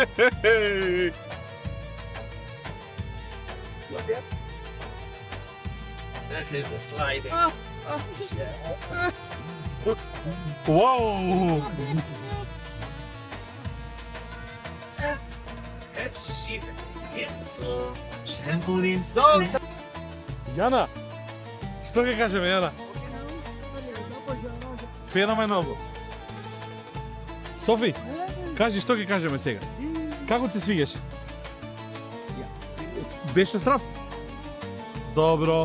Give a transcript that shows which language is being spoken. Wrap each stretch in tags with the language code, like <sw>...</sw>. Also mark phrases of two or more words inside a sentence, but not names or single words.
<en>Look at. This is the sliding. Oh, Whoa! Shit. It's so simple in so.</en> <mk>Јана, што ќе кажеме, Јана? Феноменално. Софи, кажи што ќе кажеме сега? Како ти свигаш? Беше страв? Добро.</mk>